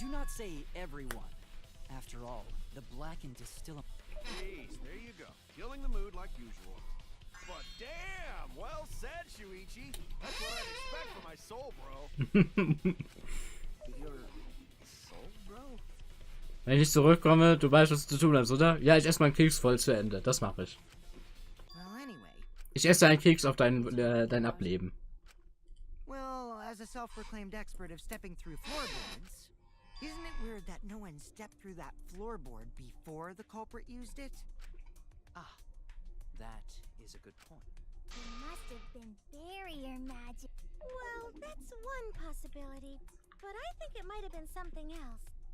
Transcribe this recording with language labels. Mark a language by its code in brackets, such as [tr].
[en] Do not say everyone. After all, the blackened is still a... Jeez, there you go. Killing the mood like usual. But damn, well said, Shuichi. That's what I'd expect from my soul, bro. Your soul, bro? [de] Wenn ich zurückkomme, du weißt, was du zu tun hast, oder? Ja, ich esse meinen Keks voll zu Ende. Das mache ich. [en] Well, anyway. [de] Ich esse einen Keks auf dein Ableben. [en] Well, as a self-proclaimed expert of stepping through floorboards, isn't it weird that no one stepped through that floorboard before the culprit used it? Ah, that is a good point. It must have been barrier magic. Well, that's one possibility, but I think it might have been something else.